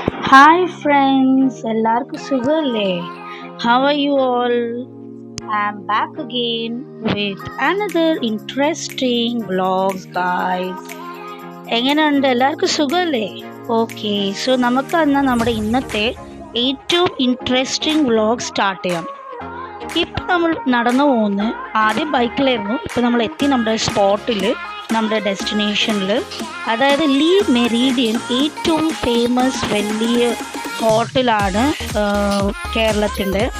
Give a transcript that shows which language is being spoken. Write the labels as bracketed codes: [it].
[en] Hi friends, [ml] എല്ലാവർക്കും സുഖല്ലേ? [en] How are you all? I'm back again with another interesting vlogs guys. [ml] എങ്ങനെയുണ്ട്? എല്ലാവർക്കും സുഖല്ലേ? ഓക്കെ, സോ നമുക്ക് എന്നാൽ നമ്മുടെ ഇന്നത്തെ ഏറ്റവും ഇൻട്രസ്റ്റിംഗ് വ്ളോഗ് സ്റ്റാർട്ട് ചെയ്യാം. ഇപ്പം നമ്മൾ നടന്നു പോകുന്ന ആദ്യം ബൈക്കിലായിരുന്നു. ഇപ്പം നമ്മൾ എത്തി നമ്മുടെ സ്പോട്ടിൽ, നമ്മുടെ ഡെസ്റ്റിനേഷനിൽ. അതായത് ലീ മെറീഡിയൻ ഏറ്റവും ഫേമസ് വലിയ ഹോട്ടലാണ് കേരളത്തിൻ്റെ.